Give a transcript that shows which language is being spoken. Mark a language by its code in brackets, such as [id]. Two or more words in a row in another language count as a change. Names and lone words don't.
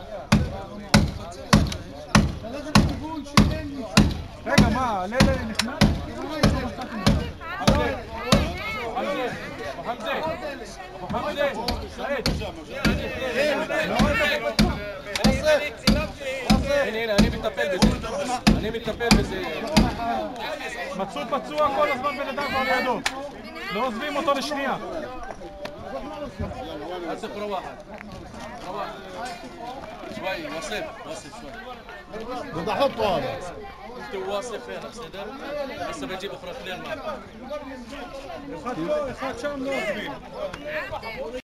[he] ללכת לכיוון שאין לי. רגע, מה? הלילה נכנס? حمزة سعيد הנה, אני מטפל בזה. מצאו פצוע כל הזמן בן אדם כבר לידו. לא עוזבים אותו לשנייה. [ar] أسف روح شوي وصف شوي بدي احطه هذا انت واصف هنا بصدق هسه بجيب افراد معك [he] אחד פה, אחד שם, לא עוזבים.